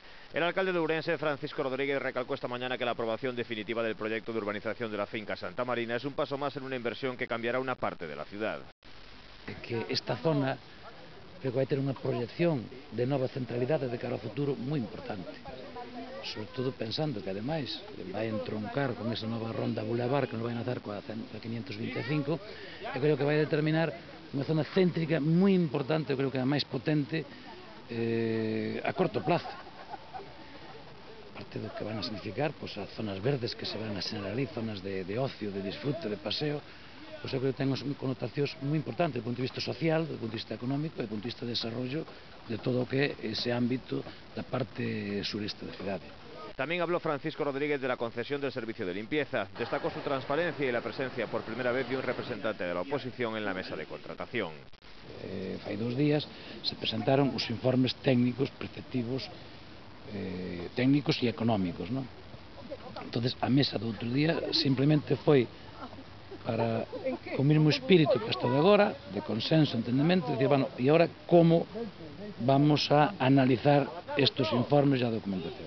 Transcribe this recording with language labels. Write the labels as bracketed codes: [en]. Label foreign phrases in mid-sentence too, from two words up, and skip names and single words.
[es] El alcalde de Ourense, Francisco Rodríguez, recalcó esta mañana que la aprobación definitiva del proyecto de urbanización de la finca Santa Marina es un paso más en una inversión que cambiará una parte de la ciudad. [gl] Que esta zona creo que vai ter unha proyección de nova centralidade de cara ao futuro moi importante, sobre todo pensando que ademais vai entroncar con esa nova ronda Boulevard que nos vai nacer coa 525, e creo que vai determinar unha zona céntrica moi importante, creo que a máis potente a corto plazo. Aparte do que van a significar as zonas verdes que se van a xenerar ali, zonas de ocio, de disfrute, de paseo, eu creo que ten connotacións moi importantes do punto de vista social, do punto de vista económico e do punto de vista de desarrollo de todo o que é ese ámbito da parte sureste da cidade. [es] También habló Francisco Rodríguez de la concesión del servicio de limpieza. Destacó su transparencia y la presencia por primera vez de un representante de la oposición en la mesa de contratación. [gl] Fai 2 días se presentaron os informes técnicos, preceptivos, técnicos e económicos, non? Entonces a mesa do outro día simplemente foi para o mesmo espírito que hasta de agora, de consenso, entendemento, de decir, bueno, e agora como vamos a analizar estes informes e a documentación.